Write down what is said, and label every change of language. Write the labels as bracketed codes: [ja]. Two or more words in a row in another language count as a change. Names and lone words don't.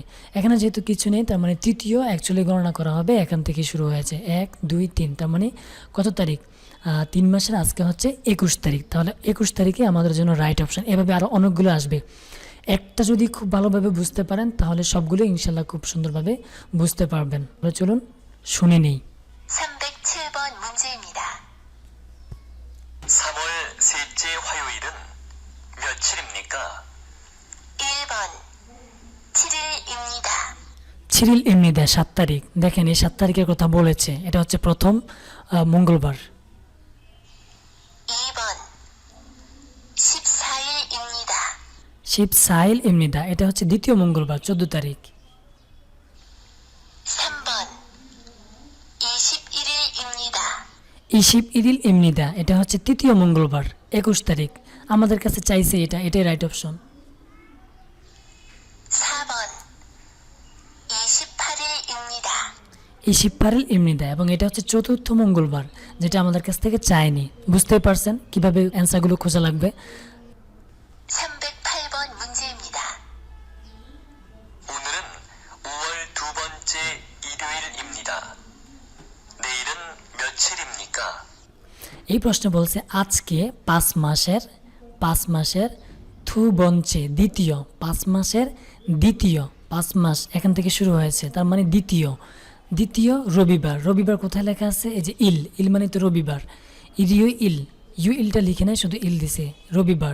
[bn] এখানে যেহেতু কিছু নেই, তার মানে তৃতীয় অ্যাকচুয়ালি গণনা করা হবে এখান থেকে শুরু হয়েছে, 1, 2, 3। তার মানে কত তারিখ? 3 মাসের আজকে হচ্ছে 21 তারিখ। তাহলে 21 তারিখে আমাদের জন্য রাইট অপশন। এভাবে আরও অনেকগুলো আসবে। একটা যদি খুব ভালোভাবে বুঝতে পারেন তাহলে সবগুলো ইনশাল্লাহ খুব সুন্দরভাবে বুঝতে পারবেন। চলুন শুনে নেই। [ko] 307번 문제입니다. 3월 셋째 화요일은 며칠입니까? 1번 7일입니다. 7일 입니다, 7 তারিখ। [bn] দেখেন এই 7 তারিখের কথা বলেছে, এটা হচ্ছে প্রথম মঙ্গলবার। [ko] 2번 14일입니다. 14일입니다, [bn] এটা হচ্ছে দ্বিতীয় মঙ্গলবার, 14 তারিখ। [ko] 3번 21일입니다. 21일입니다, [bn] এটা হচ্ছে তৃতীয় মঙ্গলবার, 21 তারিখ। আমাদের কাছে চাইছে এটাই রাইট অপশন। [ko] 4번 28일입니다. 28일입니다, [bn] এবং এটা হচ্ছে চতুর্থ মঙ্গলবার, যেটা আমাদের কাছ থেকে চায়নি। বুঝতেই পারছেন কিভাবে অ্যান্সারগুলো খোঁজা লাগবে। [ko] 308번 문제입니다. 오늘은 5월 두 번째 일요일입니다. 내일은 며칠입니까? [bn] এই প্রশ্নে বলছে আজকে 5 মাসের [ko] 두 번째 [bn] দ্বিতীয় 5 মাসের দ্বিতীয় 5 মাস এখান থেকে শুরু হয়েছে, তার মানে দ্বিতীয় রবিবার। রবিবার কোথায় লেখা আছে? এই যে ইল মানে তো রবিবার, ইউ ইলটা লিখে নেয়, শুধু ইল দিছে, রবিবার।